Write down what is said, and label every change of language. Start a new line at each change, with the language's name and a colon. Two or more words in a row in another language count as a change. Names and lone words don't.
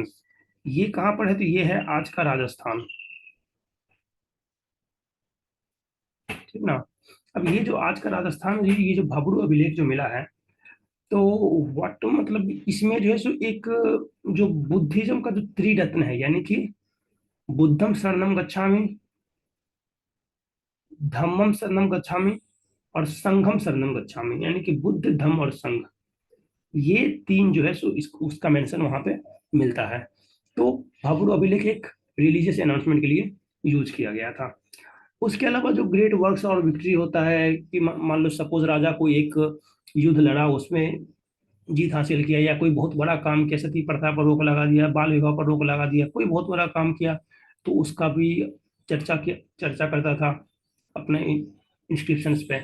Hindi: ये कहाँ पर है? तो ये है आज का राजस्थान। ठीक ना। अब ये जो आज का राजस्थान, ये जो भब्रू अभिलेख जो मिला है, तो व्हाट तो मतलब इसमें जो है सो एक जो बुद्धिज्म का जो त्रिरत्न है, यानी कि
Pali: बुद्धम शरणम गच्छामि, धम्मम शरणम गच्छामि
Hindi: और
Pali: संघम शरणम गच्छामि,
Hindi: यानी कि बुद्ध धम्म और संघ, ये तीन जो है सो उसका मेंशन वहां पे मिलता है। तो भाभुर अभिलेख एक
English: religious announcement
Hindi: के लिए यूज किया गया था। उसके अलावा जो
English: great works
Hindi: और विक्ट्री होता है कि मान लो सपोज राजा कोई एक युद्ध लड़ा, उसमें जीत हासिल किया, या कोई बहुत बड़ा काम किया, सती प्रथा पर रोक लगा दिया, बाल विवाह पर रोक लगा दिया, कोई बहुत बड़ा काम किया, तो उसका भी चर्चा करता था अपने इंस्क्रिप्शंस पे।